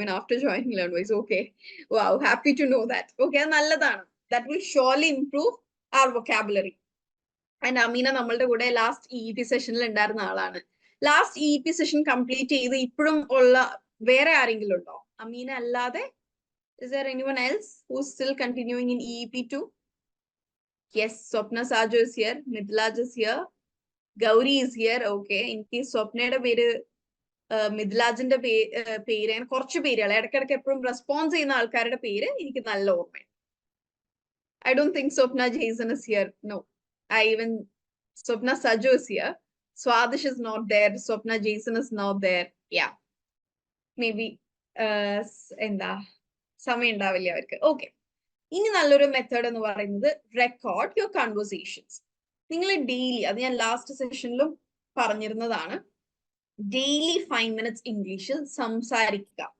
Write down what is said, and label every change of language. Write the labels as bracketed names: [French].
[English] Even after joining learn wise. Okay, wow, happy to know that. Okay, [Malayalam] അത് നല്ലതാണ്. [English] That will surely improve our vocabulary. [Malayalam] And Ameena നമ്മളുടെ കൂടെ last EET സെഷനിൽ ഉണ്ടായിരുന്ന ആളാണ്. ലാസ്റ്റ് EET സെഷൻ കംപ്ലീറ്റ് ചെയ്ത് ഇപ്പോഴും ഉള്ള വേറെ ആരെങ്കിലും ഉണ്ടോ? [English] അമീന അല്ലാതെ is there anyone else who's still continuing in EEP2? Yes, Swapna Sajo is here, Midlaj is here, Gauri is here. [Malayalam] Okay, എനിക്ക് സ്വപ്നയുടെ പേര് മിദ്ലാജിന്റെ പേര് അങ്ങനെ കുറച്ച് പേരുകൾ ഇടയ്ക്കിടയ്ക്ക് എപ്പോഴും റെസ്പോൺസ് ചെയ്യുന്ന ആൾക്കാരുടെ പേര് എനിക്ക് നല്ല ഓർമ്മ. [English] I don't think Swapna Jason is here. No. Swapna Sajo is here. Swadish is not there. Swapna Jason is not there. Yeah. [Malayalam] Maybe എന്താ സമയം ഉണ്ടാവില്ല അവർക്ക്. ഓക്കെ, ഇനി നല്ലൊരു മെത്തേഡ് എന്ന് പറയുന്നത് [English] Record your conversations. [Malayalam] നിങ്ങൾ ഡെയിലി, അത് ഞാൻ ലാസ്റ്റ് സെഷനിലും പറഞ്ഞിരുന്നതാണ്, ഡെയിലി 5 minutes ഇംഗ്ലീഷിൽ സംസാരിക്കുക.